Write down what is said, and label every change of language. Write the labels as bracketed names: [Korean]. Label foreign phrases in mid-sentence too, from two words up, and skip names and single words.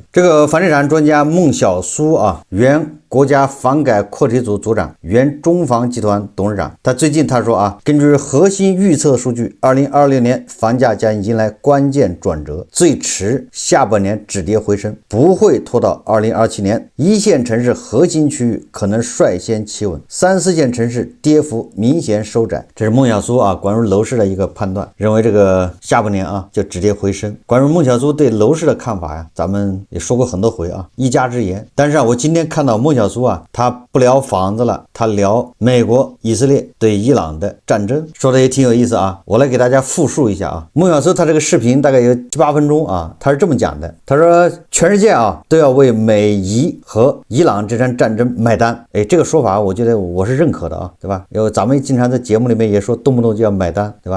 [Chinese] 這個房地產專家孟小蘇原國家房改擴體組組長，原中房集團董事長，他最近他說根據核心預測數據，2026年房價將迎來關鍵轉折，最遲下半年止跌回升，不會拖到2027年。一線城市核心區域可能率先企穩，三四線城市跌幅明顯收窄。這是孟小蘇關於樓市的一個判斷，認為這個下半年就止跌回升。關於孟小蘇對樓市的看法咱們也說過很多回一家之言。但是我今天看到孟小蘇啊，他不聊房子了，他聊美国、以色列对伊朗的戰爭，說的也挺有意思啊。我來給大家複述一下啊。孟小蘇他這個視頻大概有7、8分鐘啊，他是這麼講的，他說全世界啊都要為美伊和伊朗這場戰爭買單。哎，這個說法我覺得我是認可的啊，對吧？因為咱們經常在節目裡面也說動不動就要買單，對吧？